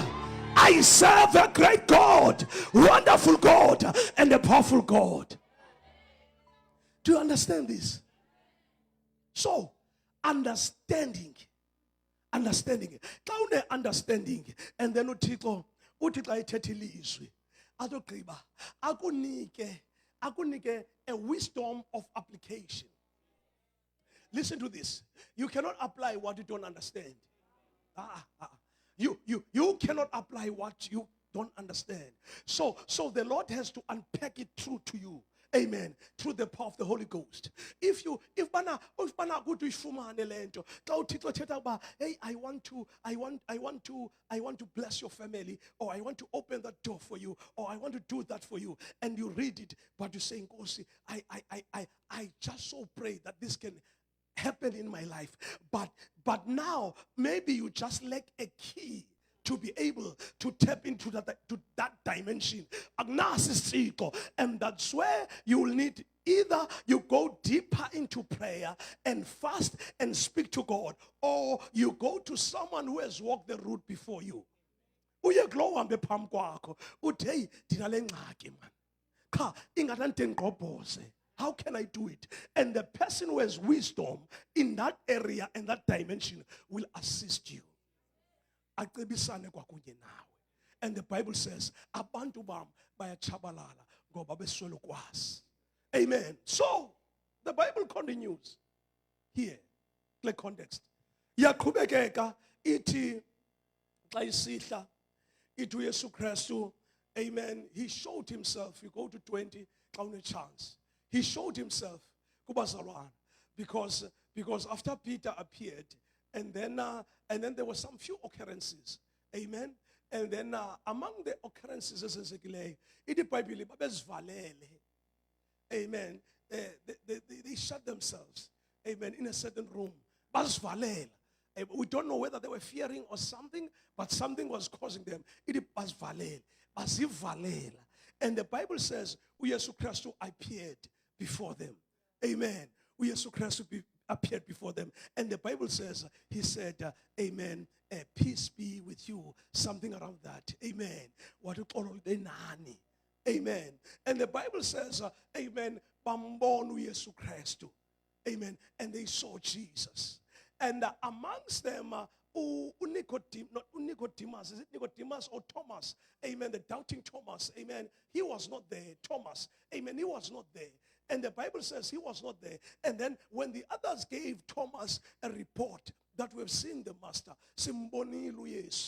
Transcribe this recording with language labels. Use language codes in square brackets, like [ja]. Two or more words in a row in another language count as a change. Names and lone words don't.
[en] I serve a great God, wonderful God, and a powerful God. Do you understand this? So, understanding. Understanding. Understanding. And then [xh] uThixo ayithethe ilizwi. Azogqiba. Akunike [en] a wisdom of application. Listen to this. You cannot apply what you don't understand. You cannot apply what you don't understand. So the Lord has to unpack it through to you. Amen. Through the power of the Holy Ghost. If [xh] bana kuthi uyifumane lento, xa uThixo ethetha ukuba, [en] hey, I want to bless your family, or I want to open that door for you, or I want to do that for you, and you read it, but you say, Nkosi, I just so pray that this can happen in my life. But now maybe you just lack a key to be able to tap into that dimension. And that's where you will need, either you go deeper into prayer and fast and speak to God, or you go to someone who has walked the route before you. [xh] Uye kulo uhambe phambi kwakho uthi, hey, ndinale ngxaki man. Kha ingathi ndiqobhoze. [en] How can I do it? And the person who has wisdom in that area and that dimension will assist you. [xh] Acebisane kwakunye nawe. [en] And the Bible says, [xh] abantu bam bayachabalala ngoba beswela ukwazi. [en] Amen. So, the Bible continues here. The context. [xh] Yaqhubekeka ithi xa isihla ithi uYesu Kristu, [en] amen, he showed himself. You go to 20 [xh] xa une [en] chance. He showed himself kubazalwane because after Peter appeared, and then there were some few occurrences, amen. And then among the occurrences ezenzekileyo, [xh] ithi iBhayibhile babezivalele, [en] amen. They shut themselves, amen, in a certain room. [xh] Bazivalele. [en] We don't know whether they were fearing or something, but something was causing them. [xh] Ithi bazivalele, bazivalela. [en] And the Bible says uYesu Kristu appeared before them. Amen. uYesu Kristu appeared before them. And the Bible says, he said, amen, peace be with you. Something around that. Amen. Amen. And the Bible says, [xh] amen, bambon uYesu Kristu. [en] Amen. And they saw Jesus. And amongst them, Nicodemus, is it Nicodemus or Thomas? Amen. The doubting Thomas. Amen. He was not there. Thomas. Amen. He was not there. And the Bible says he was not there. And then when the others gave Thomas a report that we've seen the Master, Simboni Luis.